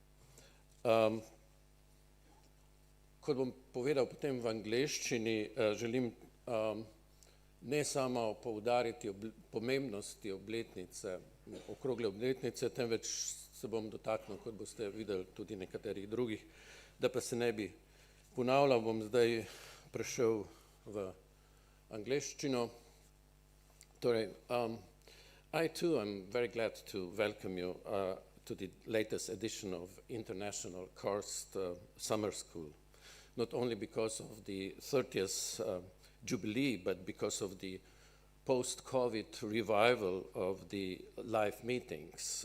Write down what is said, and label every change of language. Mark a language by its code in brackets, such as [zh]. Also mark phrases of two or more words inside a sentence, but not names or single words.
[sl] Kot bom povedal potem v angleščini, želim ne samo poudariti pomembnosti obletnice, okrogle obletnice, temveč se bom dotaknil, kot boste videli, tudi nekaterih drugih. Da pa se ne bi ponavljal, bom zdaj prešel v angleščino. Torej, [en] I too am very glad to welcome you to the latest edition of International Karst Summer School, not only because of the 30th Jubilee, but because of the post-COVID revival of the live meetings.